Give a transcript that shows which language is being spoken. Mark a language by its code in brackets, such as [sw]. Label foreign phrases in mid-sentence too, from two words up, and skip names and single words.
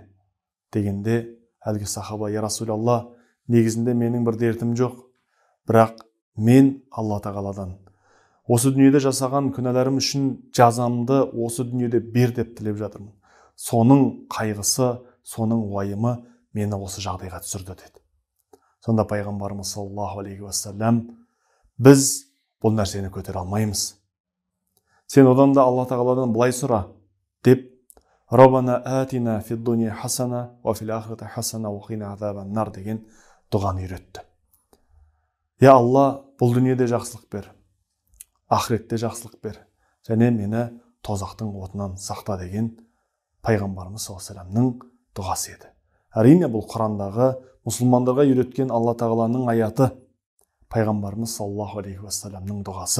[kk] дегенде, әлгі сахаба: [ar] "يا رسول الله, [kk] негізінде менің бір дертім жоқ, бірақ мен Алла тағаладан осы дүниеде жасаған күнәларым үшін жазамды осы дүниеде бер деп тілеп жатырмын. Соның қайғысы, соның уайымы мені осы жағдайға түсірді" деді. Сонда пайғамбарымыз [ar] صلى الله عليه وسلم: [kk] "Біз бұл нәрсені көтере алмаймыз. Сен одан да Алла тағаладан былай сұра" деп, [ar] "ربنا آتنا في الدنيا حسنة وفي الآخرة حسنة وقنا عذاب النار" [kk] деген дұғаны үйретті. "Я Алла, бұл дүниеде жақсылық бер, ақыретте жақсылық бер, және мені тозақтың отынан сақта" деген пайғамбарымыз [ar] صلى الله عليه وسلم [kk] дұғасы еді. Әрине, бұл Құрандағы мұсылмандарға үйреткен Алла тағаланың аяты, пайғамбарымыз [ar] صلى الله عليه وسلم [kk] дұғасы.